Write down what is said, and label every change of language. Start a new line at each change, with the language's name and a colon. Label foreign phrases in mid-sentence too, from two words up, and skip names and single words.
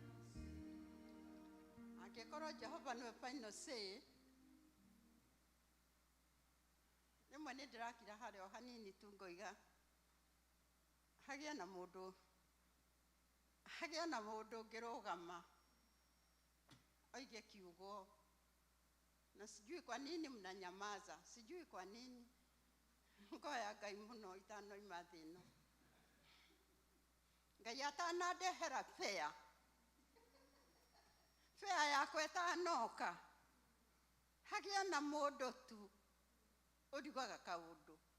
Kikuyu: Angĩkorwo Jehova nĩwe
English: final say,
Kikuyu: Rimwe nĩ ndĩrakira harĩa hanini tu ngoiga hagĩa na mũndũ ngĩrũgama oige kiugo,
Swahili: na sijui kwa nini mnanyamaza, sijui kwa nini.
Kikuyu: Ngoya Ngai mũno itanoima thĩ ĩno. Ngai atanandehera fare yakwa ĩtanoka, hagĩa na mũndũ tu ũrigaga kaũndũ.